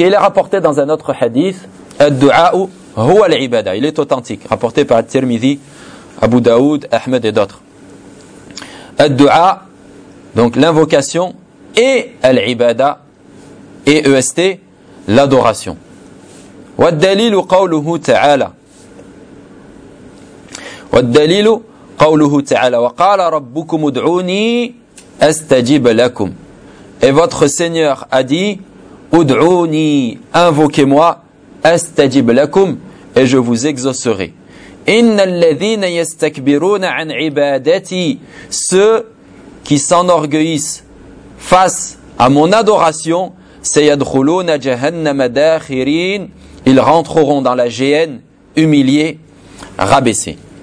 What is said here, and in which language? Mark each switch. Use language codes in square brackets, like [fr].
[fr] Et il est rapporté dans un autre hadith, [ar] ad-du'a'u huwa al-ibada. [fr] Il est authentique, rapporté par At-Tirmidhi, Abu Daoud, Ahmed et d'autres. Ad-du'a, donc l'invocation, et al-ibada et est l'adoration. [ar] والدليل قوله تعالى. والدليل قوله تعالى وقال ربكم ادعوني استجب لكم. [fr] Et votre Seigneur a dit [ar] ادعوني, [fr] invoquez-moi, [ar] استجب لكم, [fr] et je vous exaucerai. [ar] إن الذين يستكبرون عن عبادتي, [fr] ceux qui s'enorgueillissent face à mon adoration, [ar] sayadkhuluna jahannam madakhirin, [fr] ils rentreront dans la géhenne humiliés, rabaissés.